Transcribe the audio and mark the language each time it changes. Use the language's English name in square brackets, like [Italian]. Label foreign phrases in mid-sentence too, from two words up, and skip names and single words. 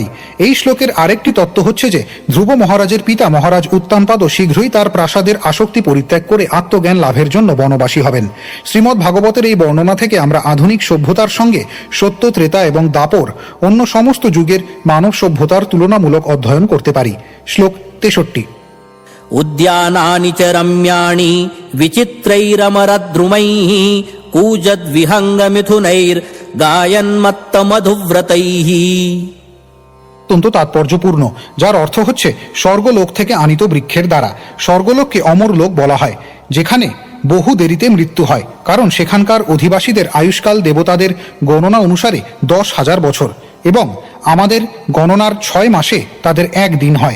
[Bangla] এই শ্লোকের আরেকটি তত্ত্ব হচ্ছে যে ধ্রুব মহারাজের পিতা মহারাজ উত্তানপাদও শীঘ্রই তার প্রাসাদের আসক্তি পরিত্যাগ করে আত্মজ্ঞান লাভের জন্য বনবাসী হবেন। শ্রীমদ্ ভাগবতের এই বর্ণনা থেকে আমরা আধুনিক সভ্যতার সঙ্গে সত্য, ত্রেতা এবং দাপর অন্য সমস্ত যুগের মানব সভ্যতার তুলনামূলক অধ্যয়ন করতে পারি। শ্লোক 63। [Sanskrit] उद्यानानि च रम्याणि विचित्रैरमरद्रुमैः कूजद्विहङ्गमिथुनैर्गायन्मत्तमधुव्रतैः। [Bangla] অত্যন্ত তাৎপর্যপূর্ণ, যার অর্থ হচ্ছে স্বর্গলোক থেকে আনিত বৃক্ষের দ্বারা। স্বর্গলোককে অমর লোক বলা হয়, যেখানে বহু দেরিতে মৃত্যু হয়, কারণ সেখানকার অধিবাসীদের আয়ুষ্কাল দেবতাদের গণনা অনুসারে 10,000 বছর এবং আমাদের গণনার 6 মাসে তাদের 1 দিন হয়।